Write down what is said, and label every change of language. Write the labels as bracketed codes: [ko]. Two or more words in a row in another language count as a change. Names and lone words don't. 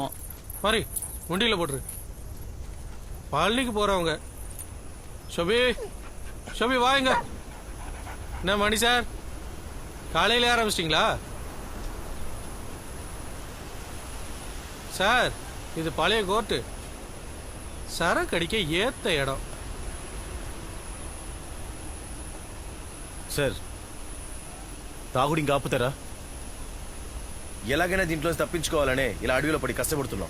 [ta] பாரு, உண்டியில போட்டுரு. பழனிக்கு போறவங்க. ஷோபி ஷோபி வாங்க. என்ன மணி சார், காலையில் ஆரம்பிச்சிட்டிங்களா? சார் இது பழைய கோர்ட்டு, சரக்கு அடிக்க ஏத்த இடம். [te] సార్ తాగుడు ఇంకా ఆపుతారా? ఎలాగైనా దీంట్లో తప్పించుకోవాలనే ఇలా అడవిలో పడి కష్టపడుతున్నాం.